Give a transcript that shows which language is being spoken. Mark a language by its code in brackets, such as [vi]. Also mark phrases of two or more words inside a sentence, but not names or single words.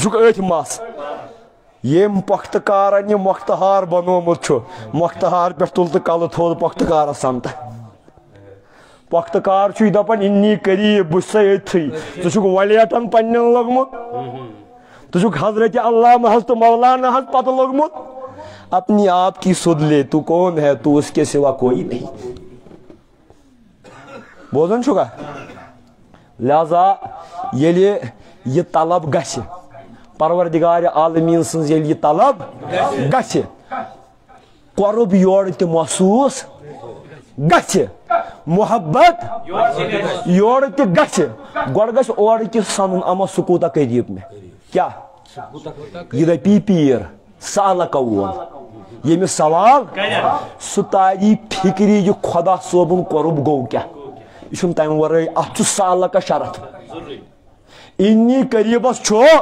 [ks] چھُکھ أتھۍ مس ییٚمۍ پۄختہٕ کارن یہِ مۄختہار بنومُت چھُ مۄختہار پٮ۪ٹھ تُل تہٕ کلہٕ تھوٚد پۄختہٕ کارس سمتہٕ پۄختہٕ کار چھُے دپان اِنی قریٖب بہٕ چھُسے أتھٕے ژٕ چھُکھ ولیٹن پننٮ۪ن لوٚگمُت ژٕ چھُکھ حضرت علامہ حض تہٕ مولانا حض پتہٕ لوٚگمُت [ur] اپنی آپ کی سُد لے تو کون ہے تو اس کے سوا کوئی نہیں [ks] بوزان چھُکھا لہذا ییٚلہِ یہِ طلب گژھِ پروردگارِ عالمیٖن سٕنٛز ییٚلہِ یہِ طلب گژھِ قۄرب یورٕ تہِ محسوٗس گژھِ محبت یورٕ تہِ گژھِ گۄڈٕ گژھِ اورٕ تہِ سنُن اما سُہ کوٗتاہ قریٖب مےٚ کیٛاہ یہِ دپی پیٖر سالکا وول ییٚمِس سوال سُہ تاری فِکری یہِ خۄدا صٲبُن قۄرب گوٚو کیٛاہ یہِ چھُنہٕ تمہِ ورٲے اتھ چھُ سالکا شرط انی قریٖبس چھُ